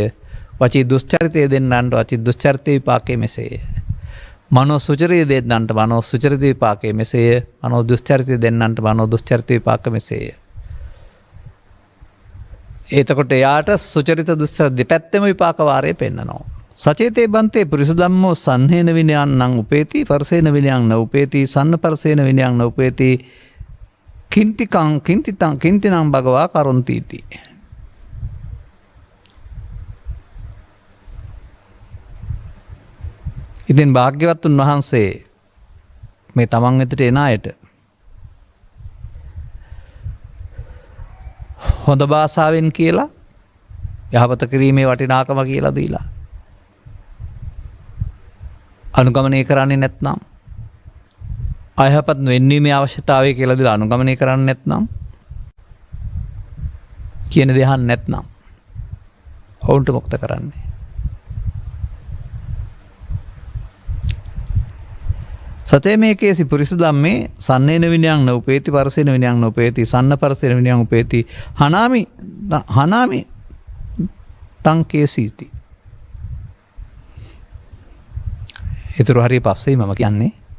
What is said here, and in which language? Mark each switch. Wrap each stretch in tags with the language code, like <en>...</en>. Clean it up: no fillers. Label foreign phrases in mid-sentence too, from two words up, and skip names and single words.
<si>වචී දුස්චරිතයේ දෙන්නන්ට වචී දුස්චරිතයේ විපාකයේ මෙසේය. මනෝ සුචරිතයේ දෙන්නන්ට මනෝ සුචරිතයේ විපාකයේ මෙසේය. මනෝ දුස්චරිතයේ දෙන්නන්ට මනෝ දුස්චරිතයේ විපාකයේ මෙසේය. එතකොට එයාට සුචරිත දුස්චරිත දෙපැත්තම විපාක වාරය පෙන්නනවා.</si> <pi>සචේතේ බන්තේ පුරිස ධම්මෝ සංහේන විනයං නං උපේති පරසේන විනයං න උපේති සන්න පරසේන විනයං න උපේති කින්තිනං භගවා කරොන්තිති.</pi> <si>ඉතින් භාග්‍යවත් උන්වහන්සේ මේ තමන් වෙතට එන අයට හොඳ භාෂාවෙන් කියලා යහපත කිරීමේ වටිනාකම කියලා දීලා අනුගමනය කරන්නේ නැත්නම් අයහපත් වෙන්නීමේ අවශ්‍යතාවය කියලා දීලා අනුගමනය කරන්නේ නැත්නම් කියන දේ අහන්න නැත්නම් ඔවුන්ට මොකද කරන්නේ?</si> <pi>සතේ මේකේසි පුරිස ධම්මේ සන්නේන විනයං න උපේති පරසේන විනයං න උපේති සන්න පරසේන විනයං උපේති හනාමි තං කේසීති.</pi> <si>ඒතර හරිය පස්සේ මම කියන්නේ</si>